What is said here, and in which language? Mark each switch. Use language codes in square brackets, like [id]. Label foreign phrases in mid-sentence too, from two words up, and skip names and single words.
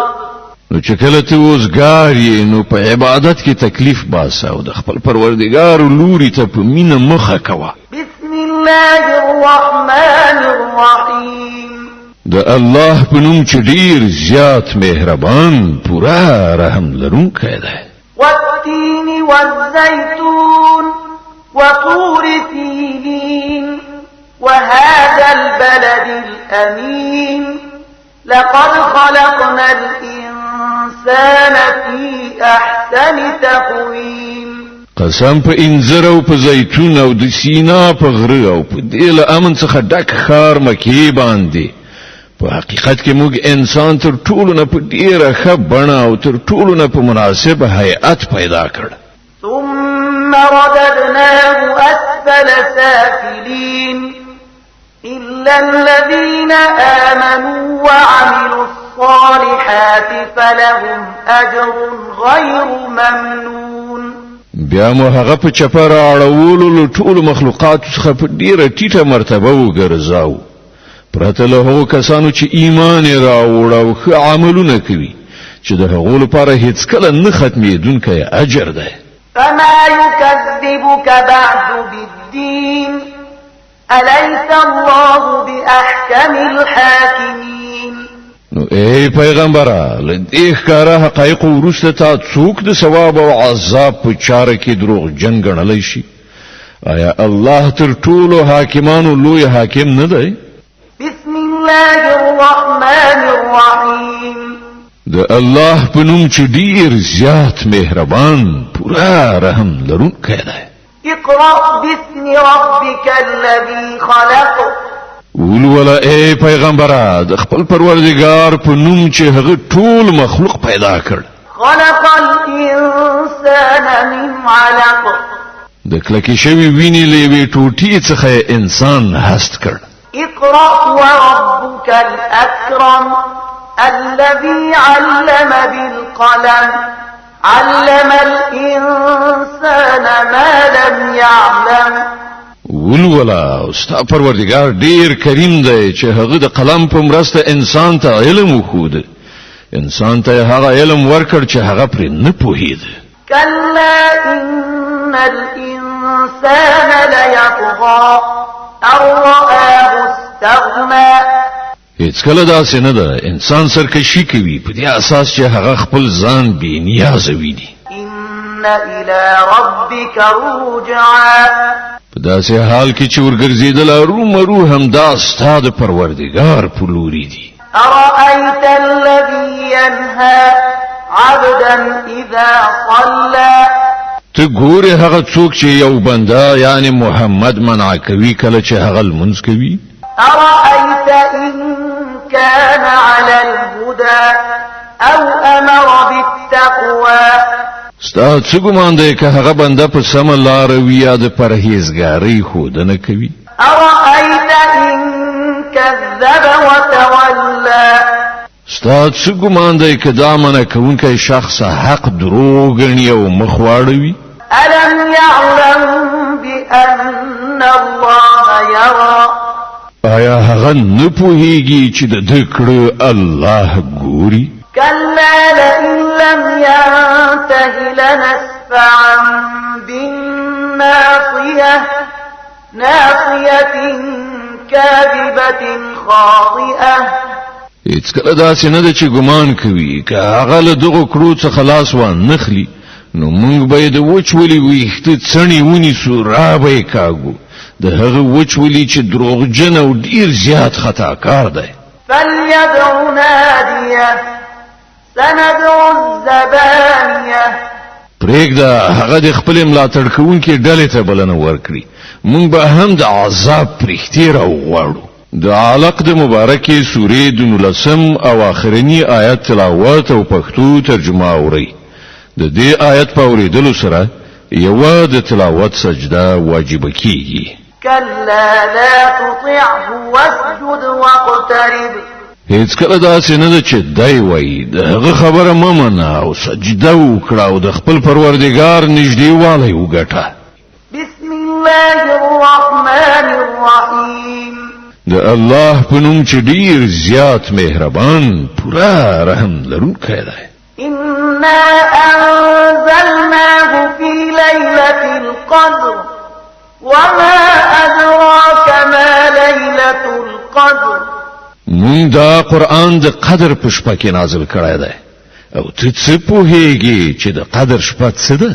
[ps] نو چې کله ته اوسګار یې نو په عبادت کې تکلیف باسه او د خپل پروردګار لوري ته په مینه مخه کوه. [ar] بسم الله الرحمن الرحيم [ps] د الله په نوم چې ډیر زیات مهربان پورا رحم لرونکی دی. [ar] والتين والزيتون وطور سينين وهذا البلد الأمين لقد خلقنا الإنسان في أحسن تقويم. [ps] قسم په انځر او په زیتون او د سینا په غره او په دل امن څخه ډک خار مکی باندې په حقیقت کې موږ انسان تر ټولو نه په ډیره ښه بڼه او تر ټولو نه په مناسب هيئت پیدا کړ. [ar] ثم رددناه أسفل سافلين إلا الذين آمنوا وعملوا الصالحات فلهم أجر غير ممنون. [ps] بیا مو هغه په چپر اړولو ټول مخلوقات څخه په ډیره ټیټه مرتبه وګرځاو پرته له هغو کسانو چې ایمان راوړ او ښه عملونه کوي چې د هغو لپاره هیڅ کله نه ختمېدونکی اجر ده. [ar] فما يكذبك بعد بالدين أليس الله بأحكم الحاكمين. [ps] نو ای پیغمبره لدې ښکاره حقایق وروسته تا څوک د ثواب او عذاب په چاره کې دروغجن ګڼلی شي؟ آیا الله تر ټولو حاکمانو لوی حاکم نه دی؟ [ar] بسم الله الرحمن الرحيم. [ps] د الله په نوم چې ډیر زیات مهربان پورا رحم لرونکی دی. [ar] اقرأ باسم ربك الذي خلق. [ps] ولولا ای پیغمبره د خپل پروردگار په نوم چې هغه ټول مخلوق پیدا کړ. [ar] خلق الإنسان من علق. [ps] د کلکې شوی ویني له یوې ټوټې څخه انسان هست کړ. [ar] اقرأ وربك الأكرم الذي علم بالقلم علم الإنسان ما لم يعلم. [ps] ولولا ستا پروردگار ډیر کریم دی چې هغه د قلم په مرسته انسان ته علم وښود. انسان ته هغه علم ورکړ چې هغه پرې نه پوهید. [ar] كلا إن الإنسان ليطغى أن رآه استغنى. [ps] هیڅ کله داسې نه ده انسان سرکشي کوي په دې اساس چې هغه خپل ځان بې نیازه ویني. [ar] إن إلى ربك رجعا. [ps] په داسې حال کې چې ورګرځېدل ارومرو همدا ستا د پروردګار په لوري دي. [ar] أرأيت الذي ينهى عبدا إذا صلى. [ps] ته ګورې هغه څوک چې یو بنده یعنی محمد منع کوي کله چې هغه لمونځ کوي. [ar] أرأيت إن كان على الهدى أو أمر بالتقوى. [ps] ستا څه ګمان دی که هغه بنده په سمه لاره وي یا د پرهیزګارۍ ښودنه کوي. [ar] أرأيت إن كذب وتولى. [ps] ستا څه ګمان دی که دا منع کوونکی شخص حق دروغ ګڼي او مخ واړوي. [ar] ألم يعلم بأن الله يرى. [ps] آیا هغه نه پوهیږي چې د ده کړه الله ګوري؟ [ar] كلا لئن لم ينته لنسفعا بالناصية ناصية كاذبة خاطئة. [ps] هیڅ کله داسې نه ده چې ګمان کوي که هغه له دغو کړو څخه لاس وانخلي نو موږ به یې د وچولي ویښته څڼې ونیسو را به یې کاږو د هغه وچولي چې دروغجن او ډیر زیات خطاکار دی. [ar] فليدع ناديه سندع الزبانية. [ps] پرېږده هغه د خپل ملاتړ کوونکي ډلې ته بلنه ورکړي موږ به هم د عذاب پرښتې راوغواړو. د علق د مبارکې سورې د 19 او آخرنی آیت تلاوت او پښتو ترجمه اوري. د دې آیت په اورېدلو سره یو د تلاوت سجده واجب کیږي. [ar] كلا لا تطعه واسجد واقترب. [ps] هیڅ کله داسې نه ده چې دی وایي د هغه خبره مه منه او سجده وکړه او د خپل پروردګار نږدېوالی وګټه. [ar] بسم الله الرحمن الرحيم. [ps] د الله په نوم چې ډیر زیات مهربان پورا رحم لرونکی دی. [ar] إنا أنزلناه في ليلة القدر وما أدراك ما ليلة القدر. [ps] مون دا قرآن د قدر په شپه کې نازل کړی دی او ته څه پوهیږي چې د قدر شپه څه ده؟